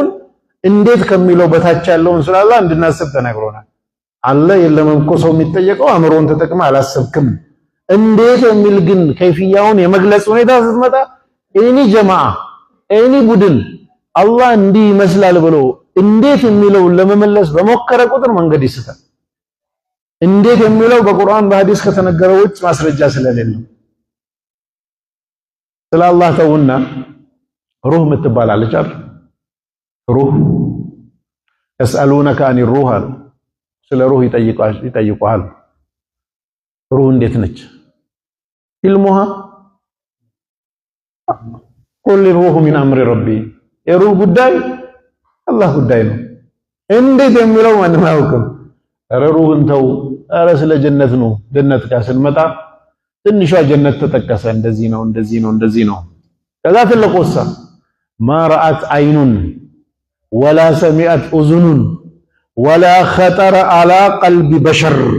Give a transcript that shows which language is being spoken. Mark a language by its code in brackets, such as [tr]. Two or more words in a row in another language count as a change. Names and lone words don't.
[am] እንዴት ከሚለው በታች ያለውን ስላላ እንድናስብ ተነግሮናል። አለ የለም እኮ ሰው የሚጠየቀው አእምሮን ተጠቅመህ አላሰብክም። እንዴት የሚል ግን ከይፍያውን የመግለጽ ሁኔታ ስትመጣ [ar] أي جماعة [am] ኤኒ ቡድን አላህ እንዲህ ይመስላል ብሎ እንዴት የሚለውን ለመመለስ በሞከረ ቁጥር መንገድ ይስታል። እንዴት የሚለው በቁርአን በሐዲስ ከተነገረው ውጭ ማስረጃ ስለሌለው ስለ አላህ ተውና ሩህ ምትባላለች አይደል? ሩህ [ar] يسألونك عن الروح [am] ስለ ሩህ ይጠይቁሃል። ሩህ እንዴት ነች? [ar] علمها قل الروح من امر ربي [am] የሩህ ጉዳይ አላህ ጉዳይ ነው። እንዴት የሚለው ማንም አያውቅም። ኧረ ሩህን ተው። ኧረ ስለ ጀነት ነው። ጀነት ጋር ስንመጣ ትንሿ ጀነት ተጠቀሰ። እንደዚህ ነው እንደዚህ ነው እንደዚህ ነው። ከዛ ትልቁሳ [ar] ما رأت عين ولا سمعت أذن ولا خطر على قلب بشر፣